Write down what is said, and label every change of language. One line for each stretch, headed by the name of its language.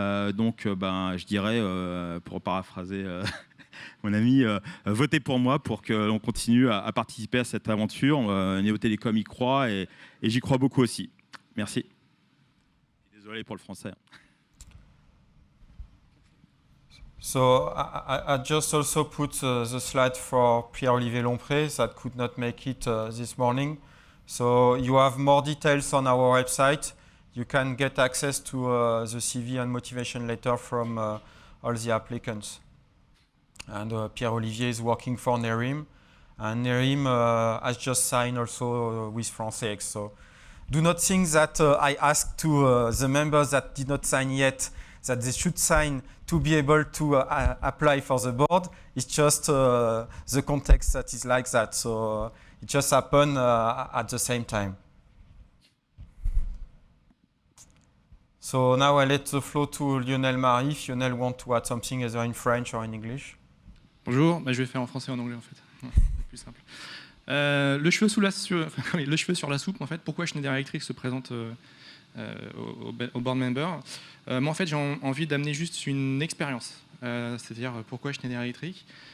French: Je dirais, pour paraphraser mon ami, votez pour moi pour que l'on continue à participer à cette aventure. Néo Télécom y croit et j'y crois beaucoup aussi. Merci. Désolé pour le français.
English: So I just also put the slide for Pierre-Olivier Lompré that could not make it this morning. So you have more details on our website. You can get access to the CV and motivation letter from all the applicants. And Pierre-Olivier is working for Nerim. And Nerim has just signed also with France X. So do not think that I asked to the members that did not sign yet that they should sign to be able to apply for the board. It's just the context that is like that. So it just happened at the same time. So now I let the floor to Lionel Marie. If Lionel want to add something either in French or in English.
French: Bonjour, je vais faire en français et en anglais en fait. C'est plus simple. Le cheveu sur la soupe en fait. Pourquoi Schneider Electric se présente au board member? Moi en fait j'ai envie d'amener juste une expérience. C'est-à-dire pourquoi Schneider Electric?